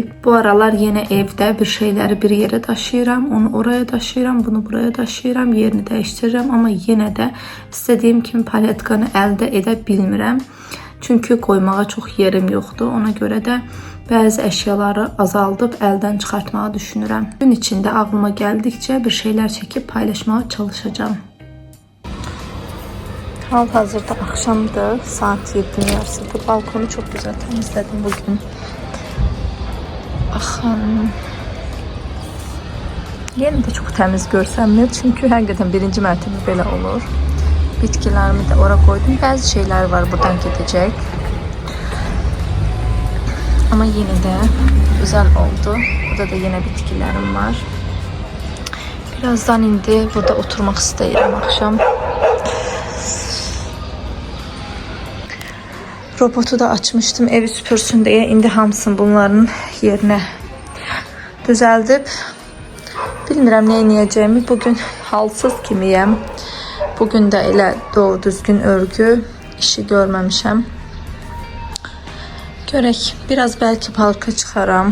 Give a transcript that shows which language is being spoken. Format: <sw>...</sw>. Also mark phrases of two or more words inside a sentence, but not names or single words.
<az>Bu aralar yenə evdə bir şeyləri bir yerə daşıyıram, onu oraya daşıyıram, bunu buraya daşıyıram, yerini dəyişdirirəm, amma yenə də istədiyim kimi paletkanı əldə edə bilmirəm. Çünki qoymağa çox yerim yoxdur. Ona görə də bəzi əşyaları azaldıb əldən çıxartmağı düşünürəm. Gün içində ağlıma gəldikcə bir şeylər çəkib paylaşmağa çalışacağım. Hal-hazırda akşamdır, saat 7'nin yarısıdır.</az> <tr>Balkonu çok güzel temizledim bugün.</tr> <az>Axın. Yeni de çok temiz görsənmir, çünkü həqiqətən birinci mərtəbə belə olur. Bitkilərimi də ora koydum.</az> <tr>Bəzi şeyler var buradan gidecek. Ama yine de güzel oldu. Burada da yine bitkilerim var.</tr> <az>Birazdan indi burada oturmaq istəyirəm akşam.</az> <tr>Robotu da açmıştım evi süpürsün diye.</tr> <az>İndi hamısını bunların yerine düzeldip bilmirəm nə edəcəyimi. Bugün halsız kimiyəm. Bugün də elə doğru düzgün örgü işi görməmişəm. Görək, biraz bəlkə parka çıxaram.</az>